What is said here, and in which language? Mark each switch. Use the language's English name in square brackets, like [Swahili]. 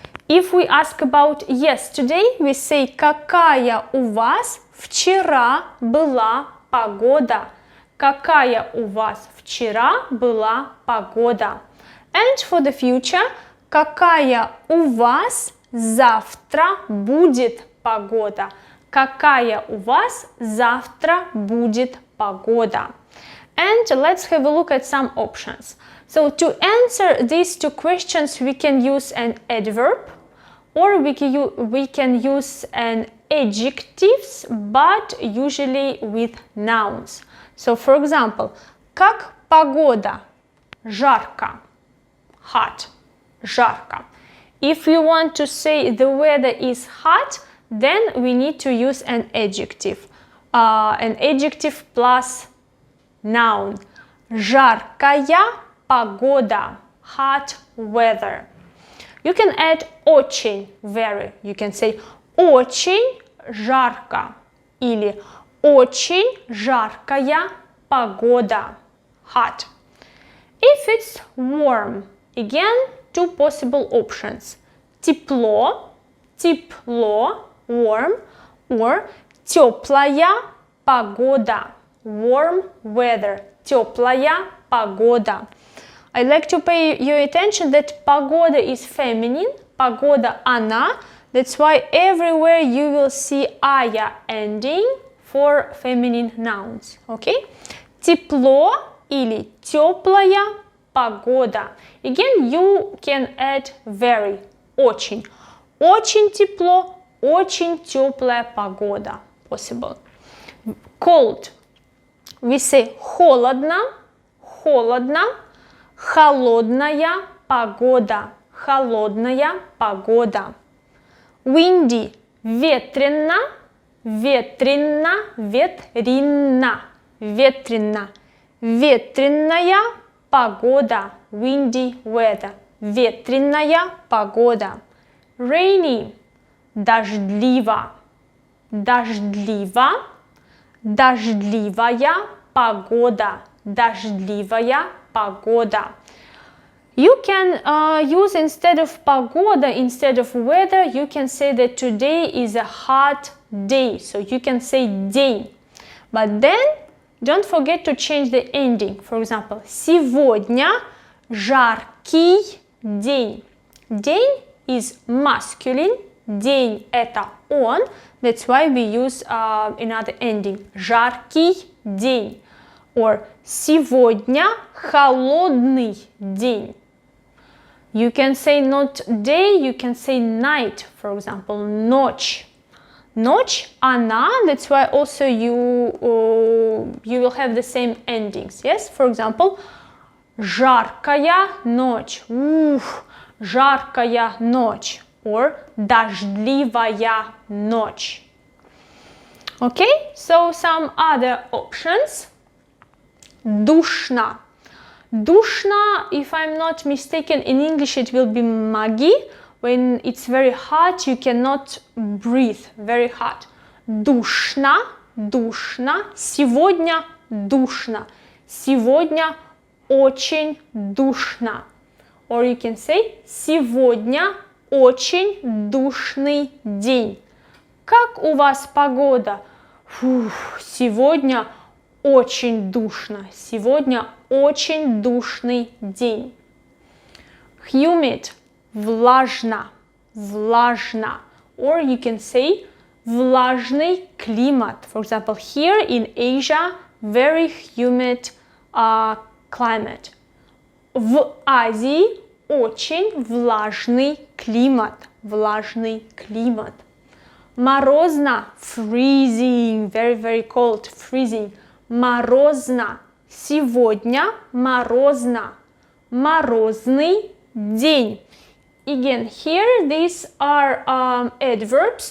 [English] If we ask about yesterday, we say [Russian] какая у вас вчера была погода. Какая у вас вчера была погода? [English] And for the future, [Russian] какая у вас завтра будет погода? Какая у вас завтра будет погода? [English] And let's have a look at some options. So to answer these 2 questions, we can use an adverb or we can use an adjectives, but usually with nouns. So for example, [Russian] как погода? Жарко. Hot. Жарко. [English] If we want to say the weather is hot, then we need to use an adjective. An adjective plus noun. [Russian] Жаркая погода. [English] Hot weather. You can add очень, very. You can say [Russian] очень жарко или очень жаркая погода. [English] Hot. If it's warm, again, 2 possible options. [Russian] Тепло, тепло, warm, or теплая погода. [English] Warm weather. [Russian] Теплая погода. [English] I'd like to pay your attention that погода is feminine. [Russian] Погода она. [English] That's why everywhere you will see ая ending for feminine nouns. Okay? [Russian] Тепло или теплая погода. [English] Again, you can add very. Очень. [Russian] Очень тепло, очень теплая погода. [English] Possible. Cold. We say [Russian] холодно, холодно, холодная погода, холодная погода. [English] Windy. [Russian] Ветрено, ветрено, ветрено, ветрено. Ветреная погода. [English] Windy weather. [Russian] Ветреная погода. rainy, дождливо, дождливо, дождливая погода, дождливая погода. [English] You can use instead of pagoda, instead of weather, you can say that today is a hot day. So you can say день. But then don't forget to change the ending. For example, [Russian] сегодня жаркий день. [English] День is masculine. [Russian] День это он. [English] That's why we use another ending. [Russian] Жаркий день. Or сегодня холодный день. [English] You can say not day, you can say night. For example, ночь. [Russian] Ночь, она, [English] that's why also you will have the same endings. Yes, for example, [Russian] жаркая ночь. Жаркая ночь. Or дождливая ночь. [English] Okay, so some other options. Душно. Душно, if I'm not mistaken, in English it will be маги. When it's very hot, you cannot breathe, very hot. [Russian] Душно, душно. Сегодня душно. Сегодня очень душно. Or you can say, сегодня очень душный день. Как у вас погода? Сегодня очень душно. Сегодня очень душный день. Humid. Влажно, влажно. [English] Or you can say [Russian] влажный климат. [English] For example, here in Asia, very humid climate. [Russian] В Азии очень влажный климат. Влажный климат. [English] Морозно, freezing, very, very cold, freezing. [Russian] Морозно. Сегодня морозно. Морозный день. [English] Again, here these are adverbs.